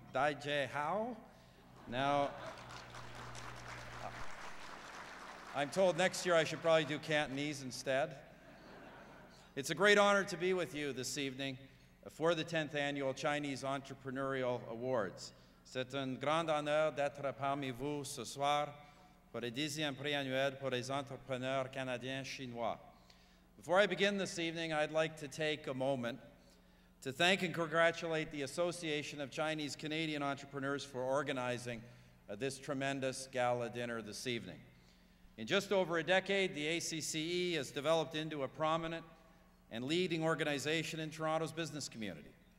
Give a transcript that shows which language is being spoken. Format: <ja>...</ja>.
<en>Dai Jai How? Now, I'm told next year I should probably do Cantonese instead. It's a great honor to be with you this evening for the 10th Annual Chinese Entrepreneurial Awards.</en> <fr>C'est un grand honneur d'être parmi vous ce soir pour le 10e prix annuel pour les entrepreneurs canadiens chinois.</fr> <en>Before I begin this evening, I'd like to take a moment to thank and congratulate the Association of Chinese Canadian Entrepreneurs for organizing this tremendous gala dinner this evening. In just over a decade, the ACCE has developed into a prominent and leading organization in Toronto's business community.</en>